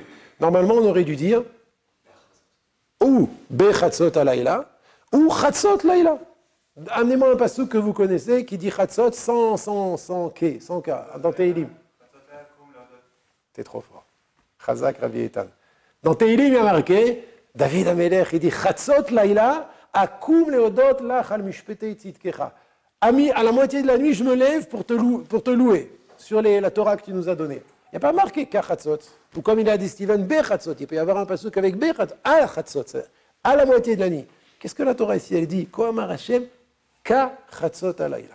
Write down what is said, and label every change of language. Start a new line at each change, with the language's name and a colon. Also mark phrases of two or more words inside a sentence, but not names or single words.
French: Normalement, on aurait dû dire ou
Hebrew: בחצות הלילה,
French: ou
Hebrew: חצות לילה.
French: Amenez-moi un pasuk que vous connaissez qui dit Chatzot sans K, dans Tehilim. T'es trop fort. Chazak Rabbi Etan. Dans Tehilim, il y a marqué, David Amelech, il dit
Hebrew: חצות לילה אקום להודות לך על משפטי צדקך.
French: Ami, à la moitié de la nuit, je me lève pour te louer sur la Torah que tu nous as donnée. Il n'y a pas marqué Kachatzot. Ou comme il a dit Steven, Bechatzot. Il peut y avoir un pasuk avec Bechatzot. À Chatzot, à la moitié de la nuit. Qu'est-ce que la Torah ici, elle dit
Hebrew: כה אמר השם כחצות הלילה.